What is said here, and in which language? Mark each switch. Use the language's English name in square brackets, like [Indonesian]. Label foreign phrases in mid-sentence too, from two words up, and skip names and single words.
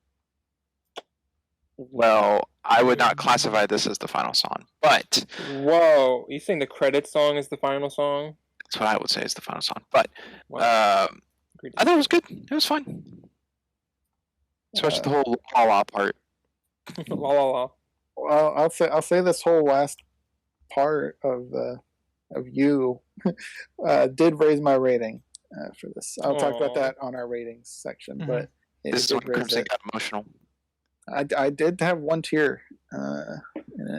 [English] Well, I would not classify this as the final song, but whoa, you saying the credit song is the final song? That's what I would say is the final song. But I thought it was good. It was fun, especially the whole la la part. La la la. Well, I'll say this whole last part of you did raise my rating for this. I'll talk about that on our ratings section, but this is when Crimson got emotional. I did have 1 tear in it.